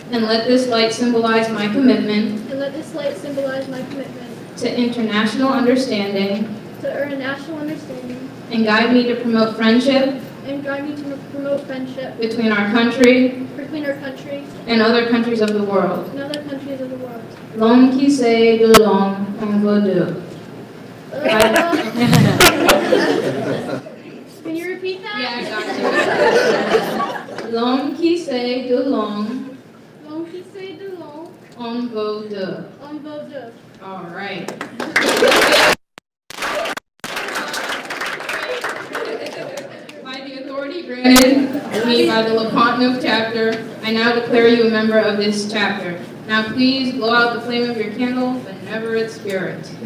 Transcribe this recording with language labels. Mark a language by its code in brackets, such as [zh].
[en] and let this light symbolize my commitment and let this light symbolize my commitment to international understanding to earn national understanding and guide me to promote friendship and guide me to promote friendship between our country between our country and other countries of the world. and other countries of the world. [fr] L'homme qui sait de langue en vaut deux. [en] Can you repeat that? Yeah, I got you. [fr] L'homme qui sait de langue L'homme qui sait de langue en vaut deux. en vaut deux. [en] All right. By the authority granted me by the Lecompton chapter, I now declare you a member of this chapter. Now please blow out the flame of your candle, but never its spirit.